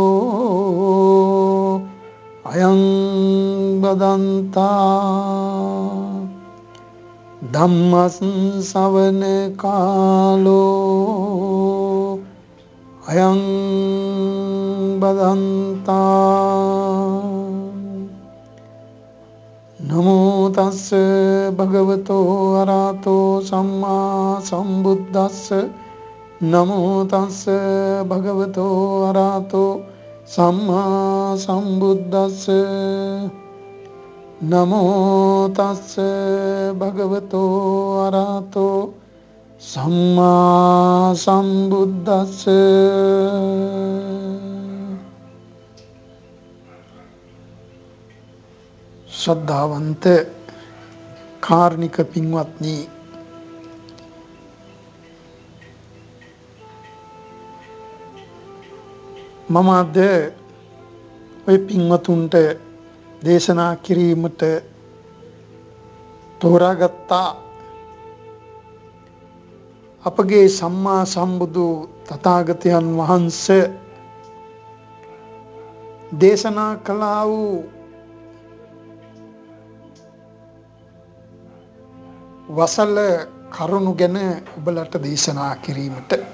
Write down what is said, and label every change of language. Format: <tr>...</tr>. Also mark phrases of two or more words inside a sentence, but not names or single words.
<pi>अयं बदन्ता धम्मश्रवण कालो अयं बदन्ता नमो तस् भगवतो अरहतो सम्मा संबुद्दस्स नमो तस् भगवतो अरहतो सम्मा संबुद्दस्स नमो तस् भगवतो अरहतो सम्मा संबुद्दस्स</pi> <si>श्रद्धावंत කාර්නික පින්වත්නි, මම අද ඔය පින්වතුන්ට දේශනා කිරීමට තෝරාගත්තා අපගේ සම්මා සම්බුදු තථාගතයන් වහන්සේ දේශනා කළා වූ වසල කරුණු ගැන ඔබලට දේශනා කිරීමට.</si>